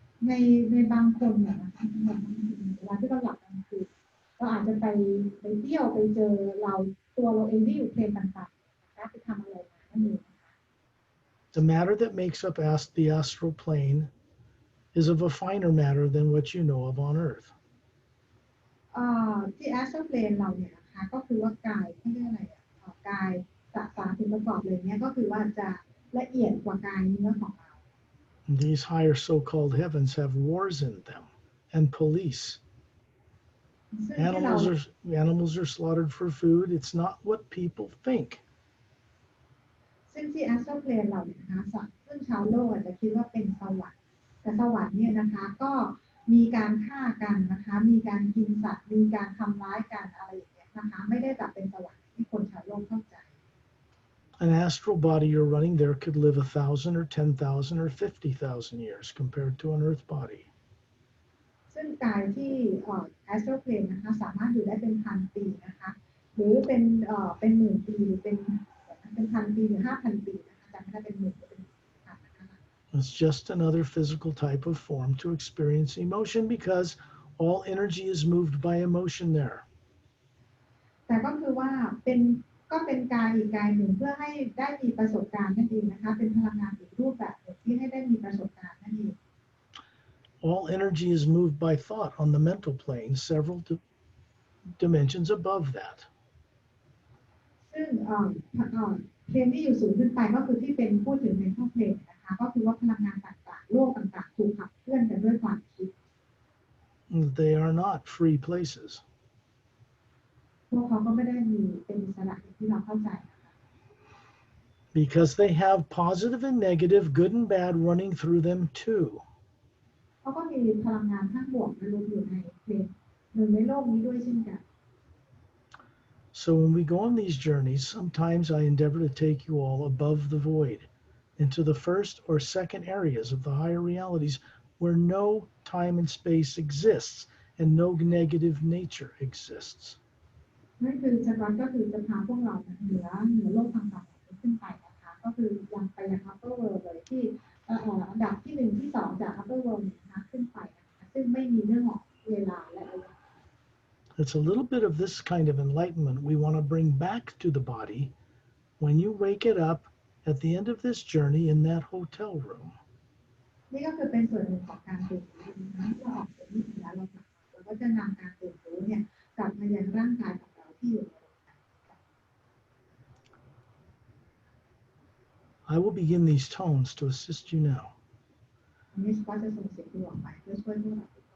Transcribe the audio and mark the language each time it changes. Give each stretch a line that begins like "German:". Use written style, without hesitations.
Thai: ในบางคนเนี่ยนะคะเวลาที่เราหลับกลางคืน เราอาจจะไปเที่ยวไปเจอเราตัวเราเองที่อยู่เพลนต่างๆนะคะไปทำอะไรมานั่นเองนะคะ
English: The matter that makes up the astral plane is of a finer matter than what you know of on earth.
Thai: ที่ astral plane เราเนี่ยนะคะก็คือว่ากายเขาเรียกอะไรกายสสารส่วนประกอบเลยเนี่ยก็คือว่าจะละเอียดกว่ากายเนื้อของเรา
English: These higher so-called heavens have wars in them and police.
Thai: ซึ่งที่เรา
English: Animals are slaughtered for food. It's not what people think.
Thai: ซึ่งที่ astral plane เราเนี่ยนะคะซึ่งชาวโลกอาจจะคิดว่าเป็นสวรรค์แต่สวรรค์เนี่ยนะคะก็มีการฆ่ากันนะคะมีการกินสัตว์มีการทำร้ายกันอะไรอย่างเงี้ยนะคะไม่ได้แบบเป็นสวรรค์ที่คนชาวโลกเข้าใจ
English: An astral body you're running there could live 1,000 or 10,000 or 50,000 years compared to an earth body.
Thai: ซึ่งกายที่astral plane นะคะสามารถอยู่ได้เป็นพันปีนะคะหรือเป็นหมื่นปีหรือเป็นพันปีหรือ5,000 ปีนะคะจำไม่ได้เป็นหมื่นหรือเป็นพันนะคะ
English: It's just another physical type of form to experience emotion because all energy is moved by emotion there.
Thai: แต่ก็คือว่าเป็นกายอีกกายหนึ่งเพื่อให้ได้มีประสบการณ์นั่นเองนะคะเป็นพลังงานอีกรูปแบบหนึ่งที่ให้ได้มีประสบการณ์นั่นเอง
English: All energy is moved by thought on the mental plane, several dimensions above that.
Thai: ซึ่งเพลนที่อยู่สูงขึ้นไปก็คือที่เป็นพูดถึงในข้อเพลนนะคะก็คือว่าพลังงานต่างๆโลกต่างๆถูกขับเคลื่อนกันด้วยความคิด
English: They are not free places.
Thai: พวกเขาก็ไม่ได้มีเป็นอิสระอย่างที่เราเข้าใจนะคะ
English: Because they have positive and negative, good and bad running through them too.
Thai: เขาก็มีพลังงานทั้งบวกและลบอยู่ในเพลนหนึ่งในโลกนี้ด้วยเช่นกัน
English: So when we go on these journeys, sometimes I endeavor to take you all above the void into the first or second areas of the higher realities where no time and space exists and no negative nature exists.
Thai: นั่นคือก็คือจะพาพวกเราเหนือโลกทางต่างๆขึ้นไปนะคะก็คือยังไปยัง upper world เลยที่อันดับที่1ที่2จาก upper world นะคะขึ้นไปนะคะซึ่งไม่มีเรื่องของเวลาและระยะ
English: It's a little bit of this kind of enlightenment we want to bring back to the body when you wake it up at the end of this journey in that hotel room.
Thai: นี่ก็คือเป็นส่วนหนึ่งของการตื่นรู้นะคะที่เราออกจากนิพพานเราก็จะนำการตื่นรู้เนี่ยกลับมายังร่างกายของเราที่อยู่ในโรงแรม
English: I will begin these tones to assist you now.
Thai: อันนี้ก็จะส่งเสียงที่ออกไปเพื่อช่วยพวกเรา